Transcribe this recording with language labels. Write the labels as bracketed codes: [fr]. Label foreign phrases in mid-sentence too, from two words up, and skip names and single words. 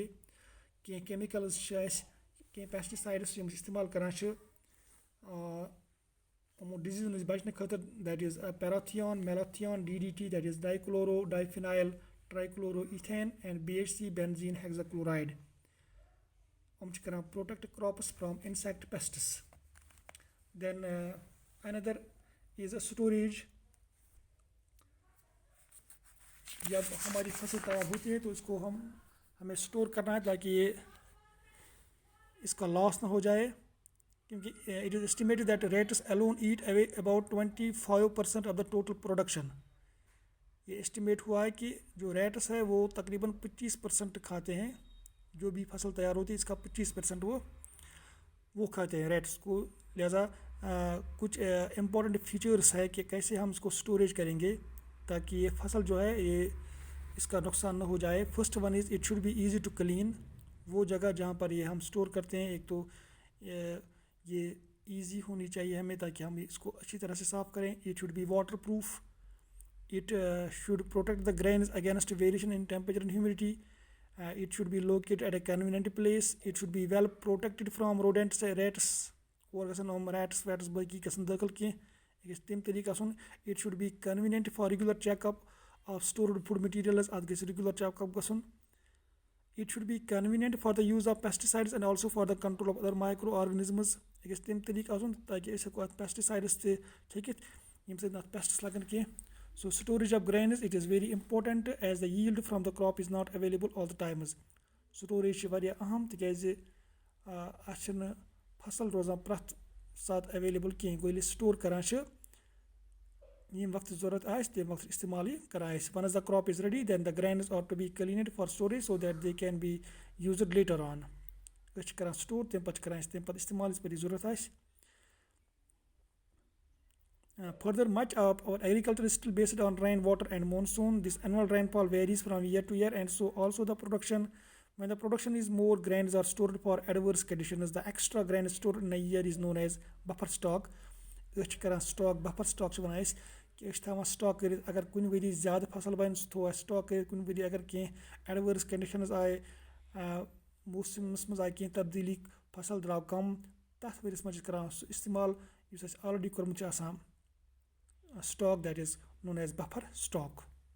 [ks] کینٛہہ کیمِکلز چھِ اَسہِ, کینٛہہ پیسٹِسایڈٕس یِم استعمال کران چھِ یِمو ڈِزیٖزو نِش بَچنہٕ خٲطرٕ. [en] That is parathion, malathion, DDT, that is dichloro diphenyl, trichloro ethane and BHC benzene hexachloride. [ks] یِم چھِ کران [en] protect crops from insect pests. Then another is a storage. [ur] جب ہماری فصل تیار ہوتی ہے تو اس کو ہمیں اسٹور کرنا ہے تاکہ یہ اس کا لاس نہ ہو جائے, کیونکہ [en] it is estimated that rats alone eat away about 25% of the total production. [ur] یہ اسٹیمیٹ ہوا ہے کہ جو ریٹس ہے وہ تقریباً 25% کھاتے ہیں, جو بھی فصل تیار ہوتی ہے اس کا 25% وہ کھاتے ہیں ریٹس کو. لہٰذا کچھ [en] important features [ur] ہے کہ کیسے ہم اس کو اسٹوریج کریں گے تاکہ یہ فصل جو ہے یہ اس کا نقصان نہ ہو جائے. [en] First one is it should be easy to clean. [ur] وہ جگہ جہاں پر یہ ہم اسٹور کرتے ہیں, ایک تو یہ ایزی ہونی چاہیے ہمیں تاکہ ہم اس کو اچھی طرح سے صاف کریں. [en] It should be waterproof. It should protect the grains against variation in temperature and humidity. It should be located at a convenient place. It should be well protected from rodents, rats. [ks] اور گژھن یِم ریٹس ویٹس باقٕے گژھن دٲخل کینٛہہ, یہِ گژھِ تَمہِ طریٖقہٕ آسُن. [en] It should be convenient for regular check-up of stored food materials. [ks] اَتھ گژھِ [en] regular check-up [ks] گژھُن. [en] It should be convenient for the use of pesticides and also for the control of other microorganisms. [ks] یہِ گژھِ تَمہِ طریٖقہٕ آسُن تاکہِ أسۍ ہٮ۪کو اَتھ پیسٹِسایڈٕس تہِ چھٔکِتھ ییٚمہِ سۭتۍ اَتھ پیسٹٕس لَگن کینٛہہ. [en] So storage of grains, it is very important as the yield from the crop is not available all the times. [ks] Storage چھِ واریاہ اہم تِکیازِ اَتھ چھِنہٕ فصل روزان پرٛٮ۪تھ ساتہٕ ایویلیبل کینٛہہ. گوٚو ییٚلہِ أسۍ سٹور کران چھِ ییٚمہِ وقتہٕ ضوٚرتھ آسہِ تَمہِ وقتہٕ استعمال یہِ کران آسہِ. [en] Once the crop is ready, then the grains ought to be cleaned for storage so that they can be used later on. [ks] أسۍ چھِ کران سٹور, تَمہِ پتہٕ چھِ کران أسۍ تَمہِ پتہٕ استعمال یِژھ پھِرِ یہِ ضوٚرتھ آسہِ. [en] Further, much of our agriculture is still based on rainwater and monsoon. This annual rainfall varies from year to year, and so also the production. When the production is more, grains are stored for adverse conditions. The extra grain stored in a year is known as buffer stock. [ks] أسۍ چھِ کران سٹاک, [en] buffer stock [ks] چھِ وَنان أسۍ کہِ أسۍ چھِ تھاوان سٹاک کٔرِتھ. اگر کُنہِ ؤری زیادٕ فصل بَنہِ سُہ تھوٚو اَسہِ سٹاک کٔرِتھ. کُنہِ ؤری اگر کینٛہہ [en] adverse conditions [ks] آیہِ, موسمَس منٛز آیہِ کینٛہہ تبدیٖلی, فصل درٛاو کَم, تَتھ ؤرِیَس منٛز چھِ کران سُہ استعمال یُس اَسہِ آلریڈی کوٚرمُت چھُ آسان سٹاک, [en] that is known as buffer stock.